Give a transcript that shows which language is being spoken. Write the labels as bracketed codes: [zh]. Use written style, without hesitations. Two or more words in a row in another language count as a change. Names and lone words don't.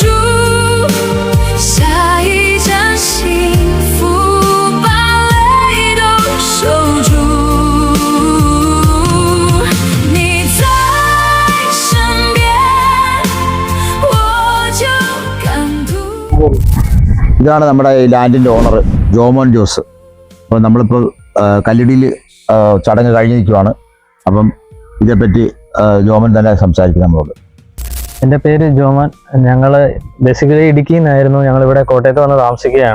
[zh] 下一站幸福，把泪都守住。你在身边，我就感动。 [ml] ഇതാണ് നമ്മുടെ ഈ ലാൻഡിൻ്റെ ഓണർ ജോമോൻ ജോസ്. അപ്പോൾ നമ്മളിപ്പോൾ കല്ലിടിയിൽ ചടങ്ങ് കഴിഞ്ഞ് നിൽക്കുവാണ്. അപ്പം ഇതേപ്പറ്റി ജോമൻ തന്നെ സംസാരിക്കും നമ്മളോട്. എൻ്റെ പേര് ജോമൻ. ഞങ്ങൾ ബേസിക്കലി ഇടുക്കിയിൽ നിന്നായിരുന്നു. ഞങ്ങളിവിടെ കോട്ടയത്ത് വന്ന് താമസിക്കുകയാണ്.